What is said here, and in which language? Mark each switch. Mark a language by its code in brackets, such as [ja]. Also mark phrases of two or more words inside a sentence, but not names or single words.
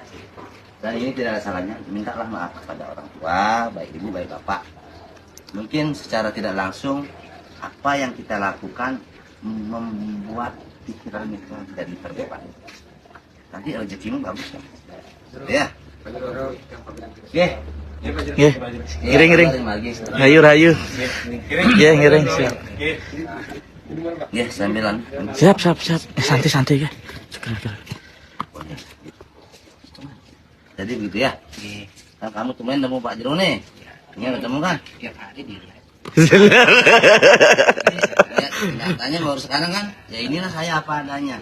[id] Dan ini tidak ada salahnya, mintalah maaf kepada orang tua, baik ibu, baik bapak. Mungkin secara tidak langsung, apa yang kita lakukan membuat pikiran itu jadi terbeban. Nanti rezekimu bagus kan? Ya. Oke. [ban] Nggih. Ngiring-ngiring. Rayu-rayu. [id] Ya, ngiring siap. Ya, sambilan. Siap. Santai-santai ya. Jadi begitu ya. Nah, kamu temuin temu Pak Jero nih. Ini ketemu kan? Tiap hari dia. Nyatanya baru sekarang kan, ya inilah saya apa adanya.